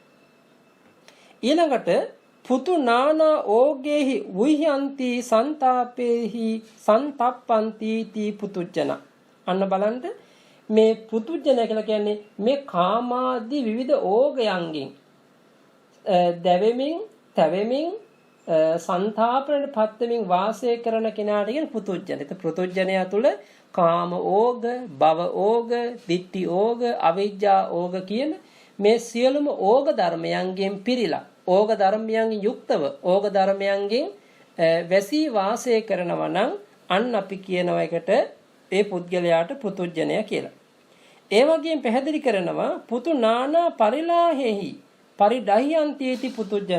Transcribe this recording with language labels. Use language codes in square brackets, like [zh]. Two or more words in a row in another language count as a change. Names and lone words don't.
[pi] ඊළඟට පුතු නානා ඕගේහි උයන්ති සන්තාපේහි සන්තප්පන්ති තී පෘතුජ්ජන. [si] අන්න බලන්න මේ පෘතුජ්ජනය කියලා කියන්නේ මේ කාමාදී විවිධ ඕගයන්ගෙන් දැවෙමින්, තැවෙමින්, සංතාපණයට පත් වෙමින් වාසය කරන කෙනාට කියන පෘතුජ්ජන. ඒත් පෘතුජ්ජනය තුළ කාම ඕග, භව ඕග, ditthi ඕග, අවිජ්ජා ඕග කියන මේ සියලුම ඕග ධර්මයන්ගෙන් පිරීලා, ඕග ධර්මයන්ගෙන් යුක්තව, ඕග ධර්මයන්ගෙන් වැසී වාසය කරනවා නම් අන්න අපි කියනවා එකට ඒ පුද්ගලයාට පෘතුජ්ජනය කියලා. ඒ වගේම පැහැදිලි කරනවා [pi] පුතු නානා පරිලාහෙහි පරිඩහ්‍යන්තිති පෘතුජ්ජන.